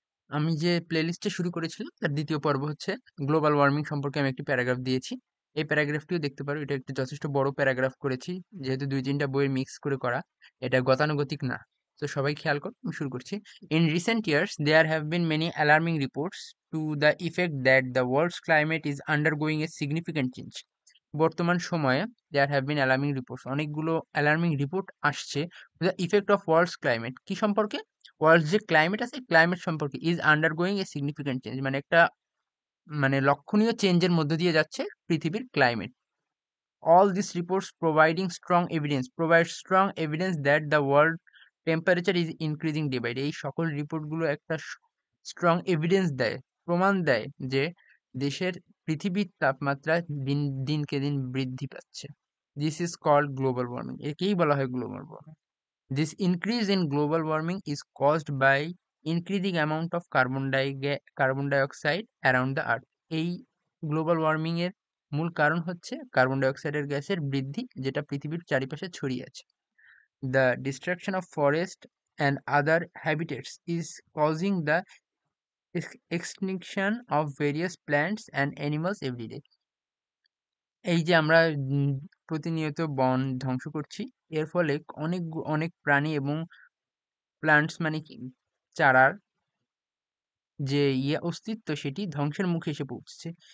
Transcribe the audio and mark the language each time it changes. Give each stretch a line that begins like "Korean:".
Bangla: আমি যে প্লেলিস্টটা শুরু করেছিলাম তার ২য় পর্ব হচ্ছে গ্লোবাল ওয়ার্মিং সম্পর্কে আমি একটি প্যারাগ্রাফ দিয়েছি। এই প্যারাগ্রাফটিও দেখতে পারো। এটা একটি যথেষ্ট বড় প্যারাগ্রাফ করেছি। যেহেতু ২-৩ টা বইয়ের মিক্স করে করা, এটা গতানুগতিক না। তো সবাই খেয়াল করো, আমি শুরু করছি।
English: In recent years, there have been many alarming reports to the effect that the world's climate is undergoing a significant change.
Bangla: বর্তমান সময়ে
English: there have been alarming reports,
Bangla: অনেকগুলো অ্যালার্মিং রিপোর্ট আসছে।
English: the effect of world's climate
Bangla: কি সম্পর্কে? World যে climate আছে climate সম্পর্কে
English: is undergoing a significant change,
Bangla: মানে একটা লক্ষণীয় চেঞ্জের মধ্য দিয়ে যাচ্ছে পৃথিবীর climate.
English: All these reports provide strong evidence that the world temperature is increasing day by day.
Bangla: এই সকল রিপোর্টগুলো একটা স্ট্রং এভিডেন্স দেয়, প্রমাণ দেয় যে দেশের পৃথিবীর তাপমাত্রা দিনকে দিন বৃদ্ধি পাচ্ছে।
English: this is called global warming,
Bangla: একেই বলা হয় global warming.
English: This increase in global warming is caused by increasing amount of carbon dioxide around the earth.
Bangla: এই গ্লোবাল ওয়ার্মিং এর মূল কারণ হচ্ছে কার্বন ডাইঅক্সাইডের গ্যাসের বৃদ্ধি, যেটা পৃথিবীর চারিপাশে ছড়িয়ে আছে।
English: The destruction of forest and other habitats is causing the extinction of various plants and animals every day.
Bangla: এই যে আমরা প্রতিনিয়ত বন ধ্বংস করছি, এর ফলে অনেক প্রাণী এবং প্লান্টস মানে কি চারার যে অস্তিত্ব সেটি ধ্বংসের মুখে এসে পৌঁছেছে।